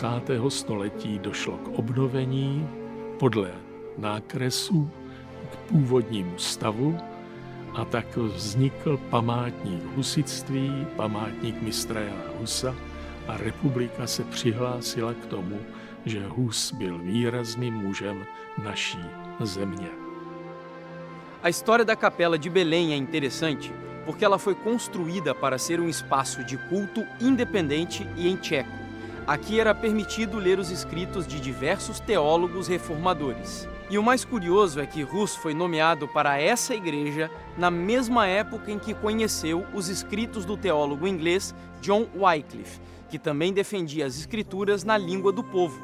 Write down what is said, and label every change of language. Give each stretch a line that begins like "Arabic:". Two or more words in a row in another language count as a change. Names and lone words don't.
Czech: století došlo k obnovení podle nákresu k původnímu stavu a tak vznikl památník husitství, památník mistra Jana Husa a republika se přihlásila k tomu, že Hus byl výrazným mužem naší země.
Portuguese: A história da Capela de Belém é interessante porque ela foi construída para ser um espaço de culto independente e em tcheco. Aqui era permitido ler os escritos de diversos teólogos reformadores. E o mais curioso é que Hus foi nomeado para essa igreja na mesma época em que conheceu os escritos do teólogo inglês John Wycliffe, que também defendia as escrituras na língua do povo.